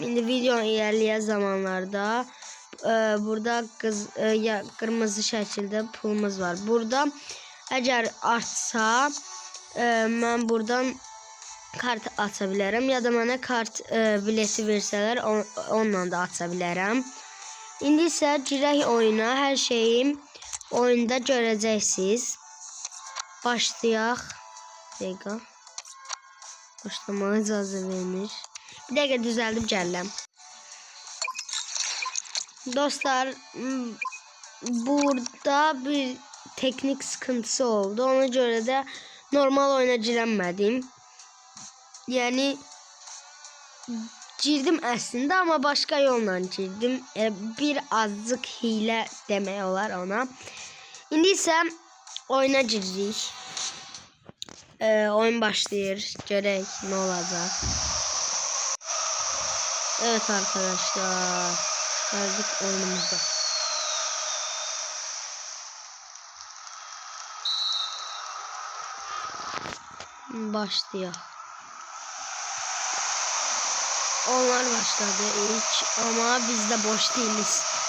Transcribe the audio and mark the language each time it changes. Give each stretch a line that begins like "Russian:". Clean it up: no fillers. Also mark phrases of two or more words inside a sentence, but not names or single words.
Turkish: İndi videonun ilerleyen zamanlarda burada kırmızı şekilde pulumuz var. Burada eğer artsa ben buradan kart açabilirim ya da bana kart bileti verseler onunla da açabilirim.
Azerbaijani: İndi isə girək oyuna. Her şeyi oyunda görəcəksiniz. Başlayaq. Dəqiqə. Başlamağa icazə vermir. Bir dəqiqə düzəldib gəlirəm. Dostlar,
Turkish: burada bir teknik sıkıntısı oldu.
Azerbaijani: Ona görə də normal oyuna girəmədim.
Turkish: Yani girdim aslında ama başka yolla girdim.
Azerbaijani: Bir azıcık hile demək olar ona. İndi isə oyuna giririk. Oyun başlayır. Görək
Turkish: ne olacak. Evet arkadaşlar. Geldik oyunumuza. Başlayalım. Onlar başladı ilk ama biz de boş değiliz.